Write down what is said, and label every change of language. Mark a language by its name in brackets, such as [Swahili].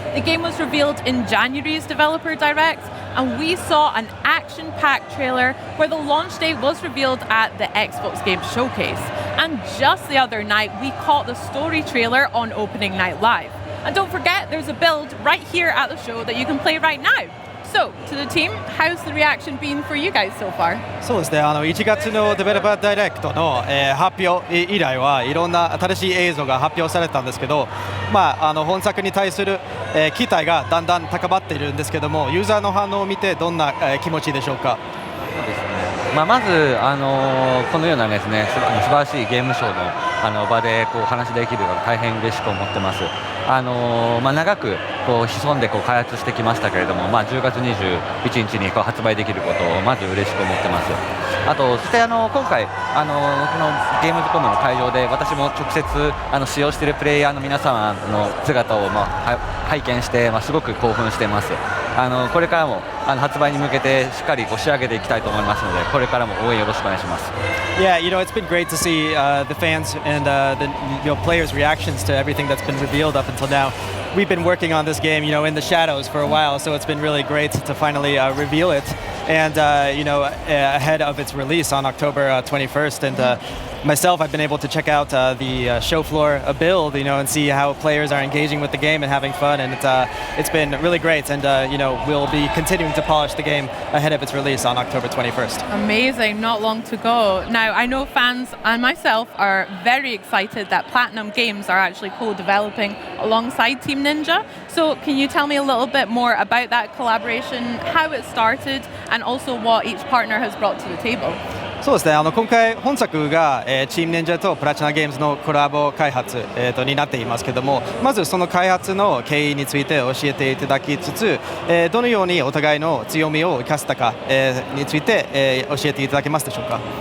[English] The game was revealed in January's Developer Direct, and we saw an action-packed trailer where the launch date was revealed at the Xbox Game Showcase. And just the other night, we caught the story trailer on Opening Night Live. And don't forget, there's a build right here at the show that you can play right now. So, to the team, how's the reaction been for you guys so far? [Japanese] そうですね、1月のデベロッパーダイレクトの、発表以来はいろんな新しい映像が発表されたんですけど、本作に対する、期待がだんだん高まっているんですけども、ユーザーの反応を見てどんな、気持ちでしょうか。そうですね。まず、このようなですね、素晴らしいゲームショーの、場でこう話できるのが大変嬉しく思ってます。長くこう潜んでこう開発してきましたけれども、10月21日にこう発売できることをまず嬉しく思ってます。あとそして今回このゲームズコムの会場で私も直接使用しているプレイヤーの皆様の姿を拝見して、すごく興奮しています。これからも発売に向けてしっかりこう仕上げていきたいと思いますので、これからも応援よろしくお願いします。 [English] Yeah, it's been great to see the fans and the players' reactions to everything that's been revealed up until now. We've been working on this game, in the shadows for a while, so it's been really great to finally reveal it, and ahead of its release on October 21st. And myself, I've been able to check out the show floor build, and see how players are engaging with the game and having fun, and it's been really great. And we'll be continuing to polish the game ahead of its release on October 21st. Amazing, not long to go. Now, I know fans and myself are very excited that Platinum Games are actually co-developing alongside Team Ninja. So can you tell me a little bit more about that collaboration, how it started, and also what each partner has brought to the table? [Japanese] そうですね、今回本作が、チームネンジャとプラチナゲームズのコラボ開発、になっていますけども、まずその開発の経緯について教えていただきつつ、どのようにお互いの強みを生かせたか、について、教えていただけますでしょうか。